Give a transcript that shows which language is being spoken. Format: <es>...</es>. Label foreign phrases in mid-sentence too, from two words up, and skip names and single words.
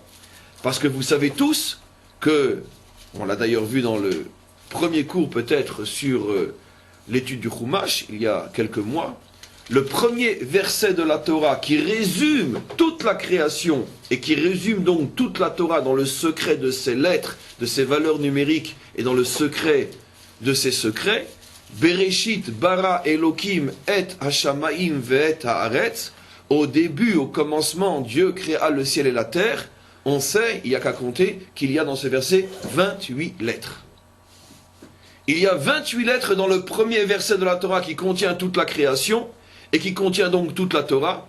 <fr>Parce que vous savez tous que, on l'a d'ailleurs vu dans le premier cours peut-être sur l'étude du Chumash, il y a quelques mois, le premier verset de la Torah qui résume toute la création et qui résume donc toute la Torah dans le secret de ses lettres, de ses valeurs numériques et dans le secret de ses secrets,</fr> <he>בראשית ברא אלקים את השמים ואת הארץ,</he> <fr>au début, au commencement, Dieu créa le ciel et la terre. On sait, il n'y a qu'à compter, qu'il y a dans ce verset 28 lettres. Il y a 28 lettres dans le premier verset de la Torah qui contient toute la création et qui contient donc toute la Torah.</fr>